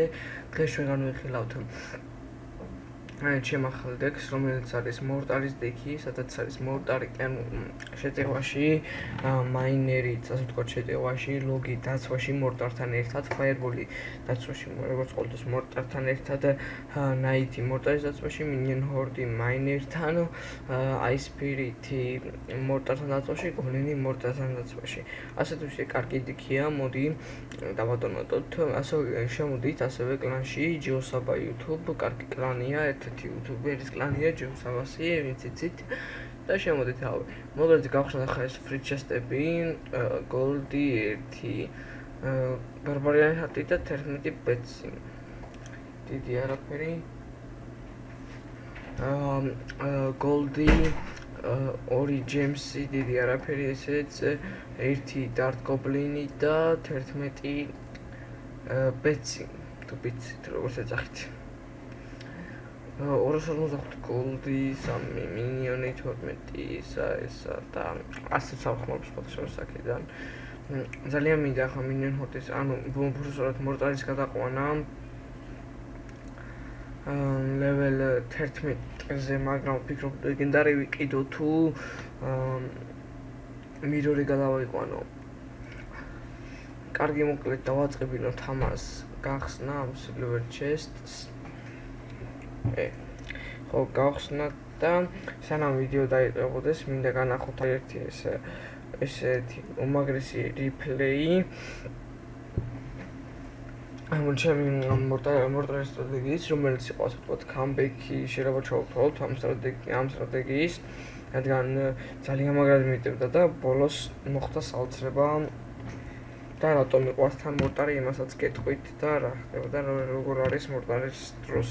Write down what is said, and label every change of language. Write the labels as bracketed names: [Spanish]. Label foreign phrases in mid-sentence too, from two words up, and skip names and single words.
[Georgian] დღეს ჩვენ განვიხილავთ ჩემ ახალ დექს, რომელიც არის მორტარის დექი, სადაც არის მორტარი შეტევაში, მაინერი, ასე ვთქვათ, შეტევაში, ლოგი დაცვაში მორტართან ერთად, ფაიერბოლი დაცვაში, როგორც ყოველთვის მორტართან ერთად, ნაითი მორტარის დაცვაში, [English] minion horde [Georgian] მაინერთან, [English] ice spirit-ი [Georgian] მორტართან დაცვაში, golem-ი მორტართან დაცვაში. ასეთ ვისე კარგი დექია, მოდი დავატონოთ. ასევე შემოდით ასევე კლანში, ჯიოსაბა YouTube, კარგი კლანია, YouTuberis კლანია ჯიოსაბასი, ვინც იცით და შემოდით ავე. მოგეთ გავხსნათ ახლა ეს [English] free chest-ები, [Georgian] goldi 1, ბარბარიანი ჰარტი და 11 ბეცი. დიდი არაფერი. goldi 2 gems-ი, დიდი არაფერი ესეც, 1 [English] dart goblin-ი [Georgian] და 11 ბეცი. თუ ვიცით როგორ ეძახით. 255 goldi, 3 minion-ი, 12 ესა და ასე სამხმობს ფოტოშოპის აქედან. ძალიან მინდა ახლა [English] minion horde-ის, [Georgian] ანუ უბრალოდ მორტარის გადაყვანა. level 11-ზე, მაგრამ ვფიქრობ ლეგენდარი ვიყიდო თუ mirror-ი გადავიყვანო. კარგი მოკლედ დავაწყებინოთ ამას გახსნა ამ [English] silver chests. [Georgian] ხო, გავხსნათ და სანამ ვიდეო დაიწყებოდეს, მინდა განახოთ ერთი ესეთი უმაგრესი replay. ჩემი მორტარის სტრატეგიის, რომელიც იყო ასე ვთქვათ, comeback-ი შეიძლება ჩავთვალოთ ამ სტრატეგიის, რადგან ძალიან მაგრად მიტევდა და ბოლოს მოხდა საოცრება და რატომ მიყვარს თან მორტარი, იმასაც გეტყვით და რა ხდება და როგორ არის მორტარის დროს.